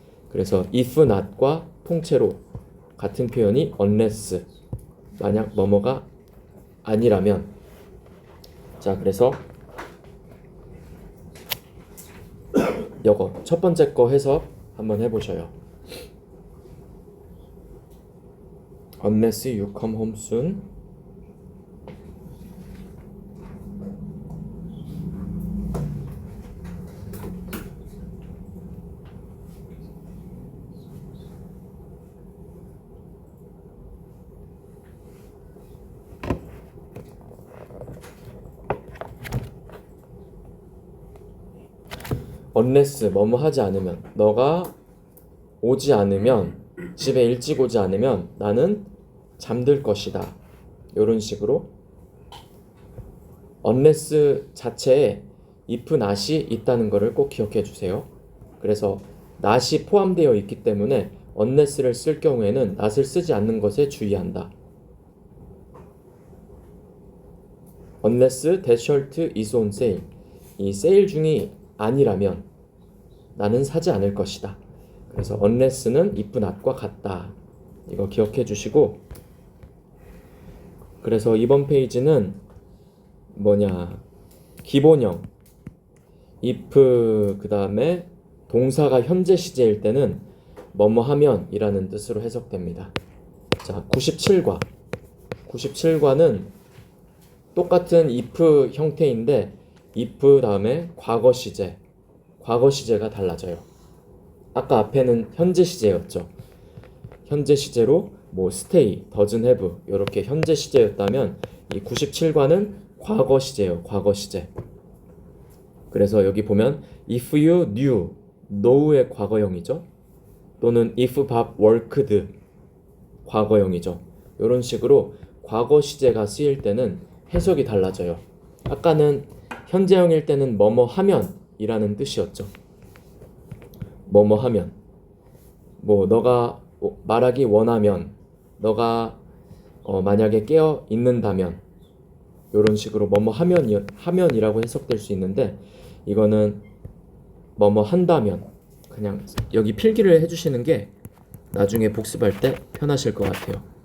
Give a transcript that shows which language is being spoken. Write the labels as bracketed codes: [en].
[ko] 그래서 if not과 통째로 같은 표현이 unless, 만약 뭐뭐가 아니라면. 자, 그래서 이거 첫 번째 거 해석 한번 해보셔요. [en] Unless you come home soon. [ko] unless 뭐뭐 하지 않으면, 너가 오지 않으면, 집에 일찍 오지 않으면 나는 잠들 것이다. 이런 식으로 unless 자체에 if not이 있다는 것을 꼭 기억해 주세요. 그래서 not이 포함되어 있기 때문에 unless를 쓸 경우에는 not을 쓰지 않는 것에 주의한다. [en] unless that shirt is on sale. [ko] 이 세일 중이 아니라면 나는 사지 않을 것이다. 그래서 unless는 if not과 같다. 이거 기억해 주시고, 그래서 이번 페이지는 기본형 if 그 다음에 동사가 현재 시제일 때는 뭐뭐 하면 이라는 뜻으로 해석됩니다. 자, 97과는 똑같은 if 형태인데 if 다음에 과거 시제가 달라져요. 아까 앞에는 현재 시제였죠. 현재 시제로 stay, doesn't have 이렇게 현재 시제였다면 이 97과는 과거 시제예요. 과거 시제. 그래서 여기 보면 [en] if you know [ko] 의 과거형이죠. 또는 [en] if Bob worked [ko] 과거형이죠. 이런 식으로 과거 시제가 쓰일 때는 해석이 달라져요. 아까는 현재형일 때는 뭐뭐 하면 이라는 뜻이었죠. 뭐뭐 하면, 너가 말하기 원하면, 너가 만약에 깨어 있는다면, 이런 식으로 뭐뭐 하면이라고 해석될 수 있는데, 이거는 뭐뭐 한다면, 그냥 여기 필기를 해주시는 게 나중에 복습할 때 편하실 것 같아요.